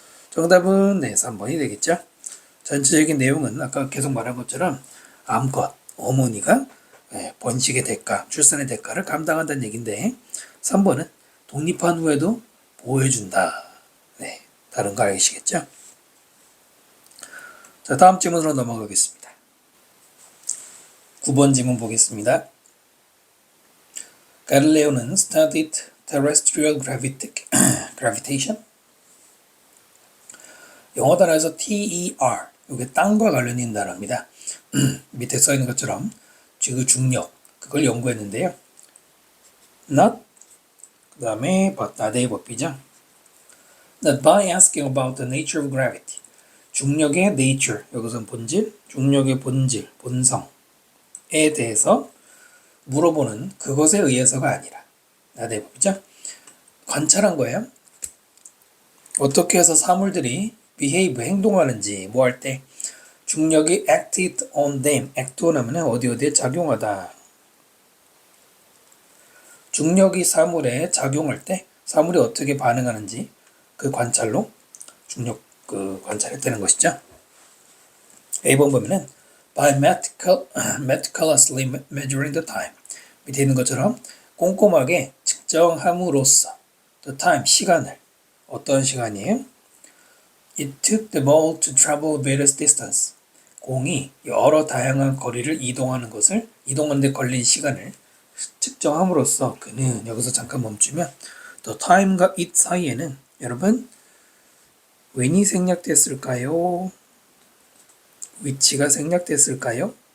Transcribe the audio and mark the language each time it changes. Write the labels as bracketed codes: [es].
[ko] 정답은 3번이 되겠죠. 전체적인 내용은 아까 계속 말한 것처럼 암컷, 어머니가 번식의 대가, 출산의 대가를 감당한다는 얘기인데 3번은 독립한 후에도 보호해준다. 다른 거 알겠시겠죠? 자, 다음 질문으로 넘어가겠습니다. 9번 질문 보겠습니다. [en] 갈릴레오는 studied terrestrial gravitation. [ko] 영어 단어에서 TER, 이게 땅과 관련 있는 단어입니다. 밑에 써 있는 것처럼 지구 중력, 그걸 연구했는데요. Not, 그 다음에 나대의 법이죠. [en] Not by asking about the nature of gravity. [ko] 중력의 nature, 여기서는 본질, 중력의 본질, 본성에 대해서 물어보는 그것에 의해서가 아니라 나대의 법이죠. 관찰한 거예요. 어떻게 해서 사물들이 behave, 행동하는지 뭐 할 때 중력이 [en] acted on them, [ko] act on 하면 어디에 작용하다. 중력이 사물에 작용할 때 사물이 어떻게 반응하는지 그 관찰로 중력 관찰했다는 것이죠. A번 보면은 [en] by meticulously measuring the time. [ko] 밑에 있는 것처럼 꼼꼼하게 측정함으로써 the time, 시간을. 어떤 시간이에요? [en] It took the ball to travel various distance. [ko] 공이 여러 다양한 거리를 이동하는 데 걸린 시간을 측정함으로써 그는, 여기서 잠깐 멈추면 the time과 it 사이에는 여러분 when이 생략됐을까요? which가 생략됐을까요?